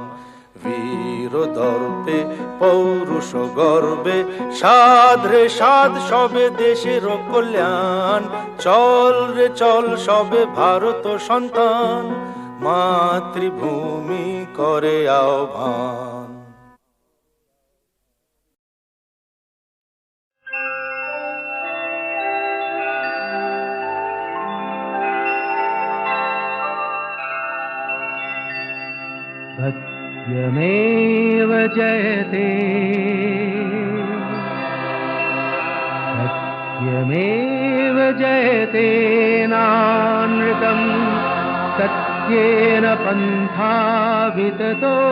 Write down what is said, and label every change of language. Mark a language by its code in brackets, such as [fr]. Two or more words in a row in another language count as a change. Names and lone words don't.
[bn] বীর দর্পে পৌরুষ গর্বে সাধ রে সাধ সবে দেশের কল্যাণ। চল রে চল সবে ভারত সন্তান, মাতৃভূমি করে আহ্বান। [sa] सत्यमेव जयते सत्यमेव जयते नानृतम् सत्येन पन्था विततो